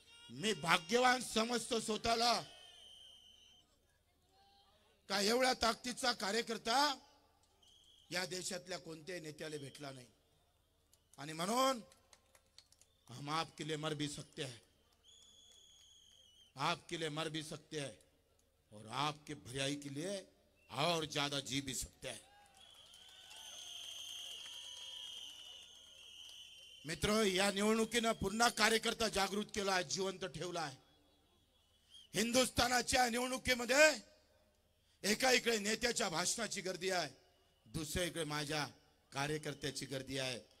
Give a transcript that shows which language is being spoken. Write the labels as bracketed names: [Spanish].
[Marathi] मी भाग्यवान समजतो स्वतःला का एवढ्या ताकदीचा कार्यकर्ता या देशातल्या कोणत्याही नेत्याला भेटला नाही. आणि म्हणून [Hindi] हम आपके लिए मर भी सकते हैं, आपके लिए मर भी सकते हैं और आपके भलाई के लिए और ज्यादा जी भी सकते हैं. [Marathi] मित्र, या निवडणुकीनं पुन्हा कार्यकर्ता जागृत केला आहे, जिवंत ठेवला आहे. हिंदुस्थानाच्या निवडणुकीमध्ये एका इकडे नेत्याच्या भाषणाची गर्दी आहे, दुसऱ्या इकडे माझ्या कार्यकर्त्याची गर्दी आहे.